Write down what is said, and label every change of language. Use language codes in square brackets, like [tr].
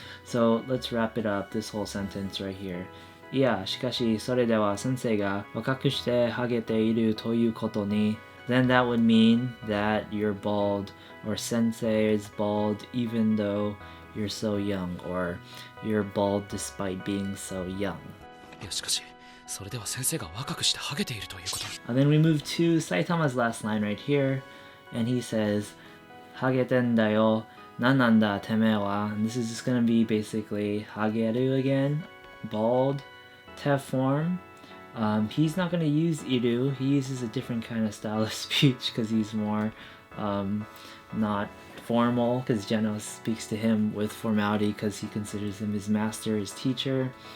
[en] So let's wrap it up, this whole sentence right here. [ja] いやしかしそれでは先生が若くしてハゲているということに [en] then that would mean that you're bald or sensei is bald even though you're so young or you're bald despite being so young. [ja] いやしかしそれでは先生が若くしてハゲているということに。 [en] And then we move to Saitama's last line right here, and he says [ja] ハゲてんだよ何なんだてめえは [en] and this is just gonna be basically ハゲる again, bald, te form. He's not going to use iru. He uses a different kind of style of speech because he's more not formal, because Geno speaks to him with formality because he considers him his master, his teacher.